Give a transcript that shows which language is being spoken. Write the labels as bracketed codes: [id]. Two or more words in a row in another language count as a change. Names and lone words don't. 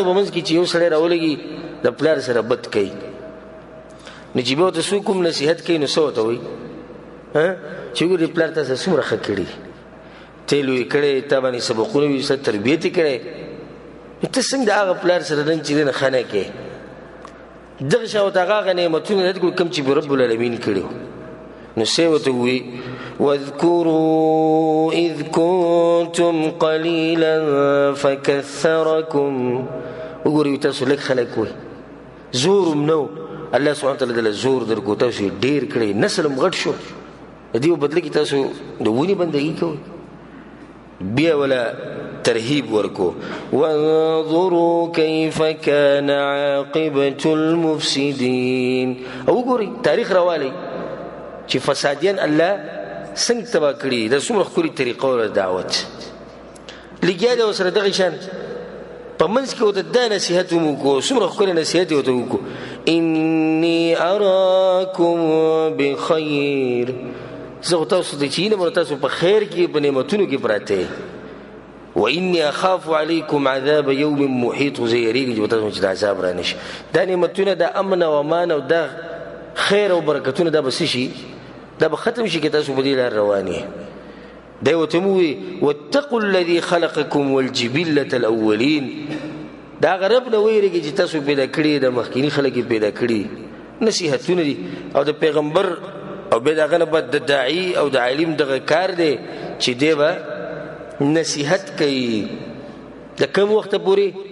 [ps] په منځ کې چې یو سړی راولګي د پلار سره بد کوي نو چې بیا ورته څوک کوم نصیحت کوي نو څه ورته وایي چې وګورې پلار تاسو څومره ښه کړي ته لوی کړی تا باندې سبقونه وي څه تربیت یې کړی نو ته څنګه د هغه پلار سره نن چې دی نه ښه نه کوې دغه شان ورته هغه نعمتونه یاد کړو کوم چې به رب العالمین کړي نو څه ورته ووایي [ar] واذكروا إذ كنتم قليلا [ps] فكثركم وګورئ تاسو لږ خلک وئ زور هم نو الله [ar] سبحانه وتعالی [ps] دله زور درکو تاسو یې ډېر کړی نسل هم غټ شو د دې په بدله کې تاسو د ونې بندګي کوئ بیا ولا ترهیب ورکو [ar] وانظروا كيف كان عاقبة المفسدين [ps] او وګورئ تاریخ راوالی چې فسادیان الله څنګه تبا کړي د څومره ښکلې طریقه او دعوت لګیا دی ورسره دغه شان په منځ کې ورته دا نصیحت هم وکړو څومره ښکلی نصیحت یې ورته وکړو [ar] اني اراکم [ps] بخیر زه خو تاسو ته چې وینم تاسو په خیر کې په نعمتونو کې پراته [ar] واني اخاف علیکم عذاب یوم محیط [ps] زه یریږم چې تاسو چې د عذاب را نشي دا نعمتونه د امن او امان او د خیر او برکتونه دا به څه شي دا به ختم شي که تاسو په دې لار روان یې دی ورته ووایي [ar] واتقوا الذي خلقکم والجبلة الاولین [ps] د هغه رب نه ویرېږئ چې تاسو پیدا کړي د مخکیني خلک یې پیدا کړي نصیحتونه دي او د پیغمبر او بیا د هغه نه بعد د داعي او د عالم دغه کار دی چې دی به نصیحت کوي د کوم وخته پورې